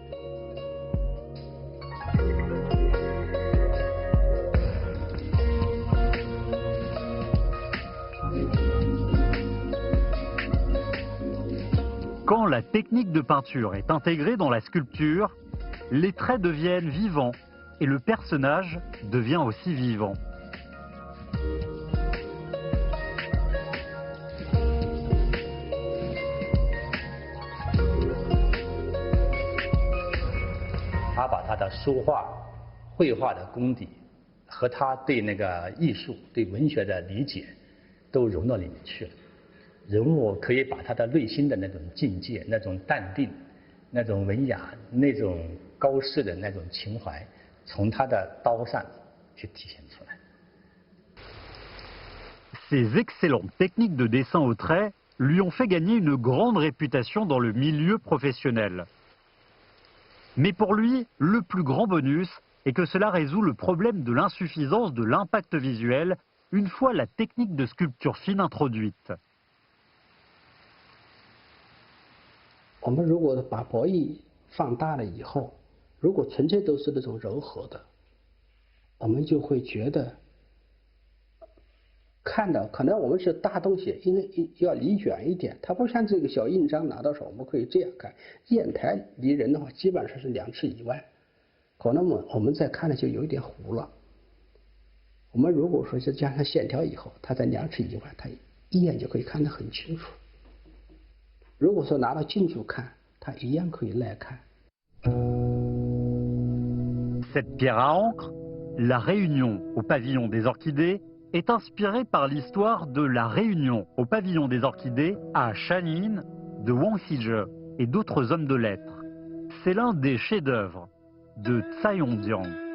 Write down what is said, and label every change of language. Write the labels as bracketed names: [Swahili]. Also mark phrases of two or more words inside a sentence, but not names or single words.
[French] Quand la technique de peinture est intégrée dans la sculpture, les traits deviennent vivants et le personnage devient aussi vivant. [Chinese] Il 把他的书画、绘画的功底和他对那个艺术、对文学的理解都融到里面去了。人物可以把他的内心的那种境界、那种淡定、那种文雅、那种高士的那种情怀，从他的刀上去体现出来。 [French] Ses excellentes techniques de dessin au trait lui ont fait gagner une grande réputation dans le milieu professionnel. Mais pour lui, le plus grand bonus est que cela résout le problème de l'insuffisance de l'impact visuel une fois la technique de sculpture fine introduite. [Chinese] 我们如果把博弈放大了以后，如果纯粹都是那种柔和的，我们就会觉得看到可能我们是大东西，因为要离远一点，它不像这个小印章拿到手，我们可以这样看。砚台离人的话，基本上是2尺以外，可能我们再看了就有一点糊了。我们如果说是加上线条以后，它在2尺以外，它一眼就可以看得很清楚。如果说拿到近处看，它一样可以耐看。 [French] Cette pierre à encre, la Réunion au pavillon des Orchidées, est inspirée par l'histoire de la Réunion au pavillon des Orchidées à Shanyin de Wang Xizhe et d'autres hommes de lettres. C'est l'un des chefs-d'œuvre de Tsai Yong-dian.